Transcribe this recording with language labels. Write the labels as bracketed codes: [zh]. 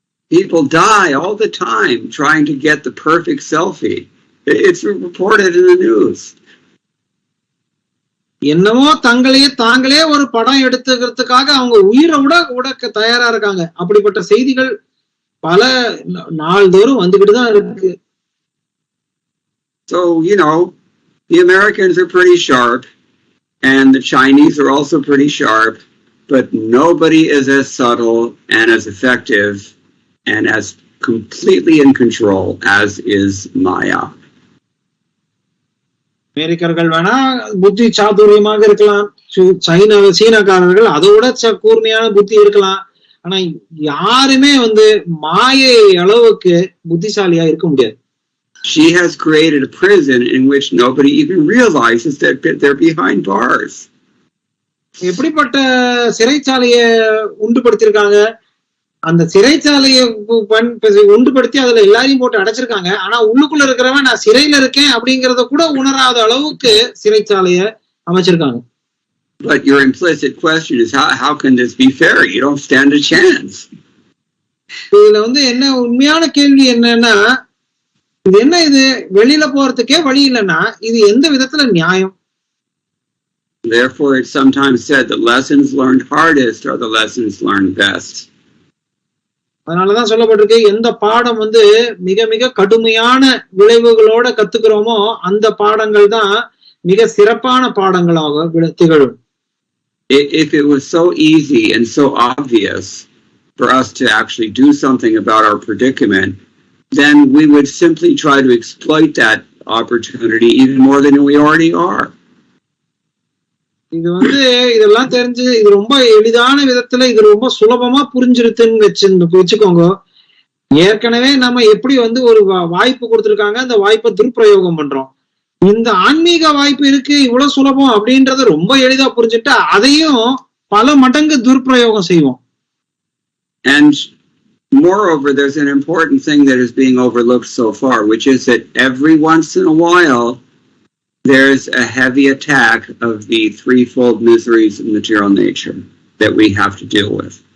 [en] People die all the time trying to get the perfect selfie. It's reported in the news. [ta] என்னமோ தாங்களே ஒரு படம் எடுத்துக்கிறதுக்காக அவங்க உயிரை விட தயாரா இருக்காங்க. அப்படிப்பட்ட செய்திகள் பல நாள்தோறும் வந்துகிட்டு தான் இருக்கு. [en] So, you know, the Americans are pretty sharp and the Chinese are also pretty sharp, but nobody is as subtle and as effective and as completely in control as is Maya. [ta] அமெரிக்கர்கள் வேணா புத்தி சாதுரியமாக இருக்கலாம், சீனக்காரர்கள் அதோட கூர்மையான புத்தி இருக்கலாம், ஆனா யாருமே வந்து மாயை அளவுக்கு புத்திசாலியா இருக்க முடியாது. [en] She has created a prison in which nobody even realizes that they're behind bars. [ta] எப்படிப்பட்ட சிறைச்சாலைய உண்டுபடுத்திருக்காங்க, அந்த சிறைச்சாலையை உண்டுபடுத்தி அதுல எல்லாரையும் போட்டு அடைச்சிருக்காங்க. ஆனா உள்ளுக்குள்ள இருக்கிறவன் நான் சிறையில இருக்கேன் அப்படிங்கறத கூட உணராத அளவுக்கு சிறைச்சாலைய அமைச்சிருக்காங்க. [en] But your implicit question is, how can this be fair? You don't stand a chance. [ta] இதுல வந்து என்ன உண்மையான கேள்வி என்னன்னா, இது என்ன, இது வெளியில போறதுக்கே வழி இல்லைன்னா இது எந்த விதத்துல நியாயம்? [en] Therefore, it's sometimes said that lessons learned hardest are the lessons learned best. [ta] அதனாலதான் சொல்லப்பட்டிருக்கு, எந்த பாடம் வந்து மிக மிக கடுமையான விளைவுகளோட கத்துக்கிறோமோ அந்த பாடங்கள் தான் மிக சிறப்பான பாடங்களாக திகழும். [en] If it was so easy and so obvious for us to actually do something about our predicament, then we would simply try to exploit that opportunity even more than we already are. [ta] இது வந்து இதெல்லாம் தெரிஞ்சு இது ரொம்ப எளிதான விதத்துல இது ரொம்ப சுலபமா புரிஞ்சிருக்குன்னு வச்சுக்கோங்க. ஏற்கனவே நம்ம எப்படி வந்து ஒரு வாய்ப்பு கொடுத்திருக்காங்க, அந்த வாய்ப்பை துர்பிரயோகம் பண்றோம். இந்த ஆன்மீக வாய்ப்பு இருக்கு, இவ்வளவு சுலபம் அப்படின்றத ரொம்ப எளிதா புரிஞ்சுட்டா அதையும் பல மடங்கு துர்பிரயோகம் செய்வோம். [en] And moreover, there's an important thing that is being overlooked so far, which is that every once in a while there's a heavy attack of the threefold miseries of material nature that we have to deal with.